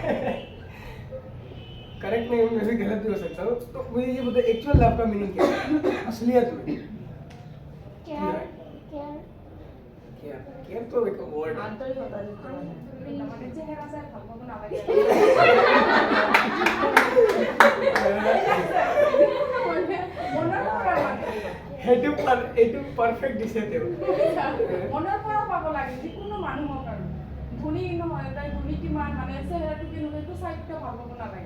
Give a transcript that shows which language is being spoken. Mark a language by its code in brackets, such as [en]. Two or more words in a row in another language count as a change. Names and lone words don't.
[hi] करेक्ट नहीं मैं भी गलत भी हो सकता हूँ तो मुझे ये बताइए [en] actual love [hi] का मीनिंग क्या है असलियत में केयर तो एक वर्ड है [as] এইটো পারফেক্ট দিছে তেও মনৰ পৰা পাব লাগে যিকোনো মানুহৰ কাৰণে ধনী নহয় তাই ধনী কিমান মানে চেহেৰাটো কেনেকুৱা এইটো চাইটো ভাবিব নালাগে